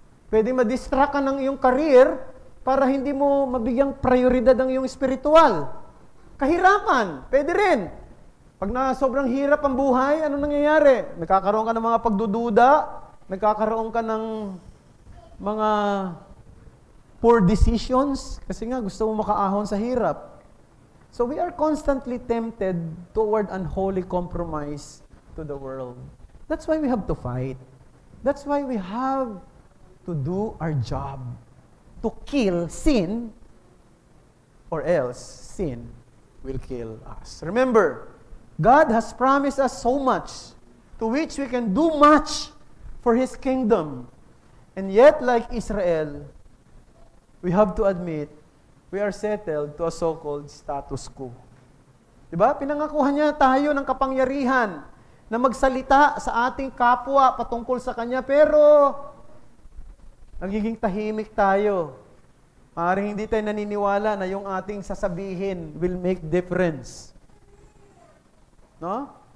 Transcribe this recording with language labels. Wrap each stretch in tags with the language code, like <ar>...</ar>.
<tl>Pwede ma-distract ka ng iyong career para hindi mo mabigyang prioridad ang iyong spiritual. Kahirapan. Pwede rin. Pag na sobrang hirap ang buhay, ano nangyayari? Nagkakaroon ka ng mga pagdududa, nagkakaroon ka ng mga</tl> <en>poor decisions,</en> <tl>kasi nga gusto mo makaahon sa hirap.</tl> <en>So we are constantly tempted toward unholy compromise to the world. That's why we have to fight. That's why we have to do our job. To kill sin, or else sin will kill us. Remember, God has promised us so much, to which we can do much for His kingdom. And yet, like Israel, we have to admit, we are settled to a so-called status quo.</en> <tl>Diba? Pinangakuhan niya tayo ng kapangyarihan na magsalita sa ating kapwa patungkol sa Kanya, pero nagiging tahimik tayo. Maaaring hindi tayo naniniwala na yung ating sasabihin</tl> <en>will make difference.</en> <tl>No?</tl>